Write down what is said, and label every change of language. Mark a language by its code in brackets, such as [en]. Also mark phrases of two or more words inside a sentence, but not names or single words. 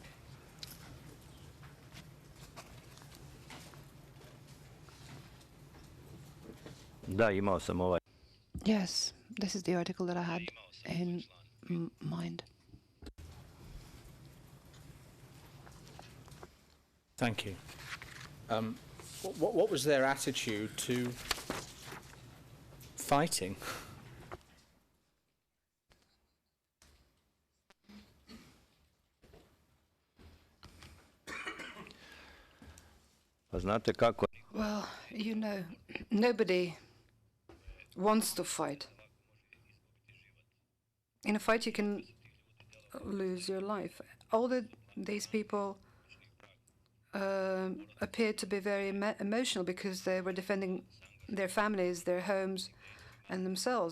[sr] Da, imao sam ovaj. [en] Yes, this is the article that I had in mind. Thank you. What was their attitude to fighting? [sr] Pa znate kako? [en] Well, you know, nobody wants to fight. In a fight, you can lose your life. These people appeared to be very emotional because they were defending their families, their homes, and themselves.